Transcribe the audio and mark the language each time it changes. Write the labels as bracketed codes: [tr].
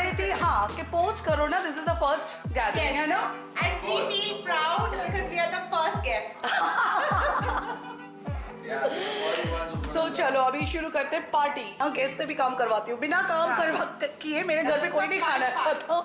[hi] रही थी हाँ कि पोस्ट करो ना, [en] this is the first gathering [hi] है ना। [en] And we feel proud because we are the first guest. [hi] सो चलो अभी शुरू करते हैं पार्टी। गेस्ट से भी काम करवाती हूँ, बिना काम करवा किए मेरे घर पे कोई नहीं खाना खाता।